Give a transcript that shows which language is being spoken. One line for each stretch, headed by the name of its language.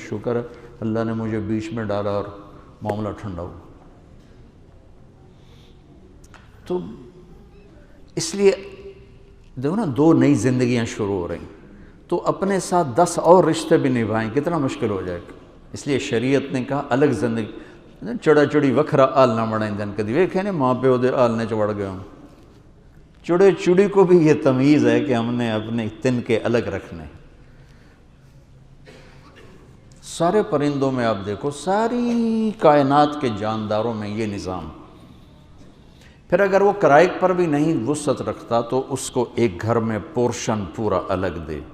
Urdu: شکر ہے اللہ نے مجھے بیچ میں ڈالا اور معاملہ ٹھنڈا ہوا. تو اس لیے دیکھو نا، 2 نئی زندگیاں شروع ہو رہی ہیں تو اپنے ساتھ 10 اور رشتے بھی نبھائیں، کتنا مشکل ہو جائے گا. اس لیے شریعت نے کہا الگ زندگی.
Punjabi: چڑا چڑی وکھرا آلنا بنائیں کدی ویکھے نے ماں پیو دے آلنے چ وڑ گئے ہوں.
Urdu: چڑے چڑی کو بھی یہ تمیز ہے کہ ہم نے اپنے تن کے الگ رکھنے. سارے پرندوں میں آپ دیکھو، ساری کائنات کے جانداروں میں یہ نظام. پھر اگر وہ کرائے پر بھی نہیں وسعت رکھتا تو اس کو ایک گھر میں پورشن پورا الگ دے.